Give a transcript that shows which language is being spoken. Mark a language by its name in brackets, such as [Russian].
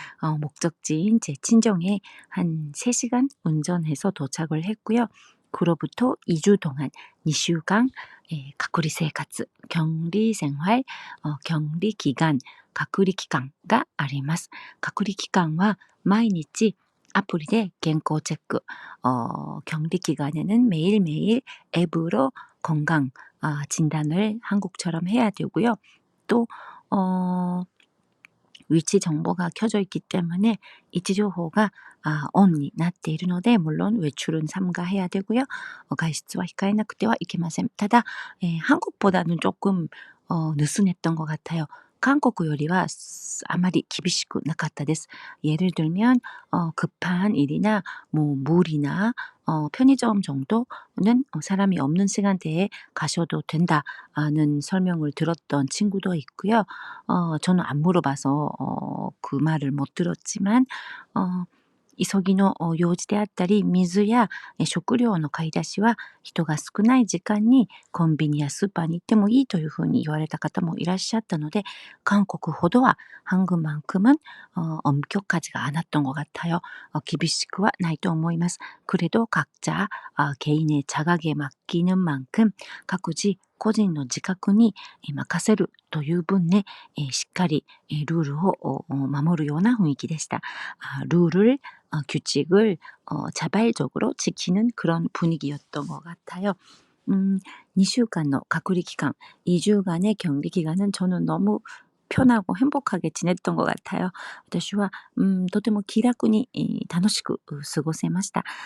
[Korean] 목적지인 제 친정에 한 3시간 운전해서 도착을 했고요. 그로부터 2주 동안 [Japanese] 2週間 隔離生活, [Korean] 격리 생활, 격리 기간, [Japanese] 隔離期間があります。隔離期間は毎日アプリで健康チェック, [Korean] 격리 기간에는 매일매일 앱으로 건강 진단을 한국처럼 해야 되고요. 또 위치 정보가 켜져 있기 때문에 위치 정보가 온이 [Japanese] なっているので [Korean] 물론 외출은 삼가해야 되고요. [Japanese] 外出は控えなくてはいけません。 [Korean] ただ、한국보다는 조금 느슨했던 것 같아요. [Japanese] 한국よりはあまり厳しくなかったです. [Korean] 예를 들면 급한 일이나 뭐 물이나 편의점 정도는 사람이 없는 시간대에 가셔도 된다는 설명을 들었던 친구도 있고요. 저는 안 물어봐서 그 말을 못 들었지만 [Japanese] 急ぎの用事であったり、水や食料の買い出しは人が少ない時間にコンビニやスーパーに行ってもいいというふうに言われた方もいらっしゃったので、韓国ほどは [Korean] 한국만큼은 엄격하지가 않았던 것 같아요. [Japanese] 厳しくはないと思います。 [Korean] 그래도 각자 개인의 자각에 맡기는 만큼 [Japanese] 各自個人の自覚に任せるという分ね、しっかりルールを守るような雰囲気でした。 [Korean] 룰을 규칙을 자발적으로 지키는 그런 분위기였던 것 같아요. [Japanese] 2週間の 隔離期間, [Korean] 2주간의 격리 기간은 저는 너무 편하고 행복하게 지냈던 것 같아요. [Japanese] 私はとても気楽に楽しく過ごせました。